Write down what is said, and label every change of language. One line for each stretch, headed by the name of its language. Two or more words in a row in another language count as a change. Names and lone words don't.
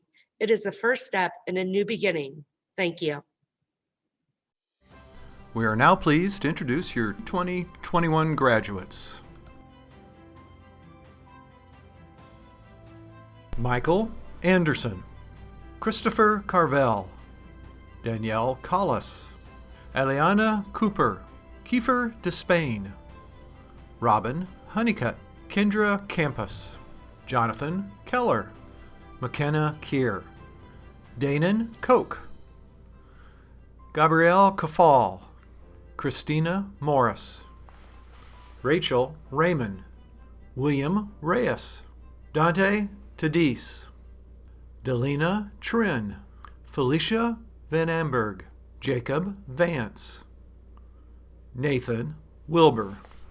English: It is the first step in a new beginning. Thank you. We are now pleased to introduce your 2021 graduates. Michael Anderson, Christopher Carvel, Danielle Collis, Eliana Cooper, Kiefer Despain, Robin Honeycutt, Kendra Campus, Jonathan Keller, McKenna Keir, Danon Koch, Gabrielle Kafal, Christina Morris, Rachel Raymond, William Reyes, Dante Tadis, Delina Trin, Felicia Van Amberg, Jacob Vance, Nathan Wilbur.